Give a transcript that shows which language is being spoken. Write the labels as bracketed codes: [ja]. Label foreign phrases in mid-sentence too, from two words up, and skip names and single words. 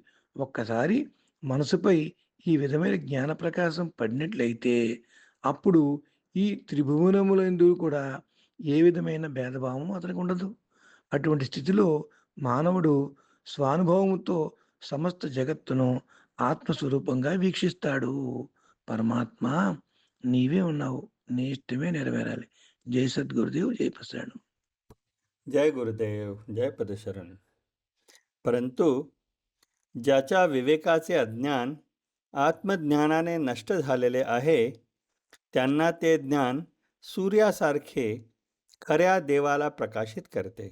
[te] ఒక్కసారి మనసుపై ఈ విధమైన జ్ఞాన ప్రకాశం పడినట్లయితే అప్పుడు ఈ త్రిభువనములందు కూడా ఏ విధమైన భేదభావం అతనికి ఉండదు. అటువంటి స్థితిలో మానవుడు స్వానుభవముతో సమస్త జగత్తును ఆత్మస్వరూపంగా వీక్షిస్తాడు. పరమాత్మ నీవే ఉన్నావు, నీ ఇష్టమే నెరవేరాలి. జై సద్గురుదేవ్, జై ప్రసరణం. [mr] जय गुरुदेव, जय पदशरण. परंतु ज्याच्या विवेकाचे अज्ञान आत्मज्ञानाने नष्ट झालेले आहे, त्यांना ते ज्ञान सूर्यासारखे खऱ्या देवाला प्रकाशित करते.